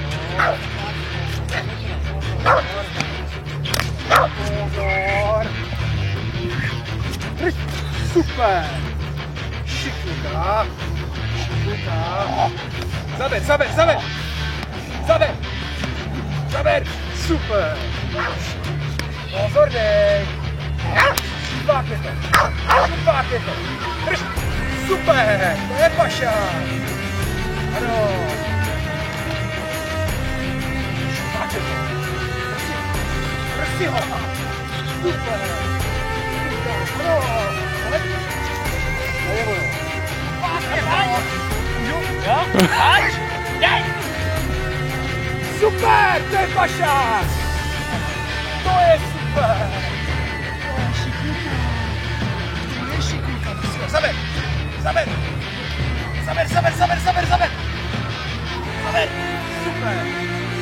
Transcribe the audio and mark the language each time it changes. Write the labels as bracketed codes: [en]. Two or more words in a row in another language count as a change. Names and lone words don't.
[cs] Pozor. Super. Šiknuta. Zaber, zaber, zaber. Zaber. Zaber. Super. Pozor, dej. Šupáte to. Šupáte to. Drž. Super. To je paša. Ano. Šupáte to. Prsi ho. Super. Ano. Ale. Najevo jo. Jo? Ať! Dej! Super! To je paša! To je super! To je šiknuta. To je šiknuta. Zaber! Zaber! Zaber, zaber, zaber, zaber, zaber! Zaber! Super!